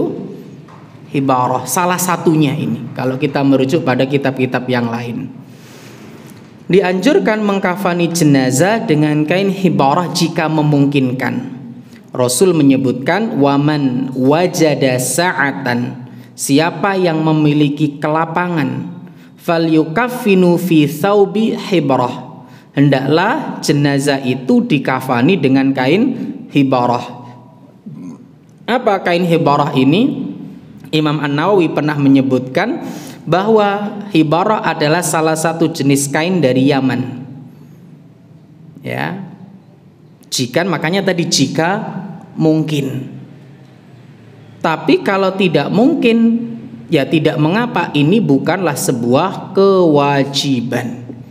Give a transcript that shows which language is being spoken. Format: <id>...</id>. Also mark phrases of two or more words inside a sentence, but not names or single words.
<id>Hibarah, salah satunya ini kalau kita merujuk pada kitab-kitab yang lain. Dianjurkan mengkafani jenazah dengan kain hibarah jika memungkinkan. Rasul menyebutkan</id> <ar>ومن وجد سعة,</ar> <id>siapa yang memiliki kelapangan,</id> <ar>فليكفن في ثوب حبرة,</ar> <id>hendaklah jenazah itu dikafani dengan kain hibarah. Apa kain hibarah ini? Imam An-Nawawi pernah menyebutkan bahwa hibarah adalah salah satu jenis kain dari Yaman. Ya. Makanya tadi jika mungkin. Tapi kalau tidak mungkin, ya tidak mengapa, ini bukanlah sebuah kewajiban.</id>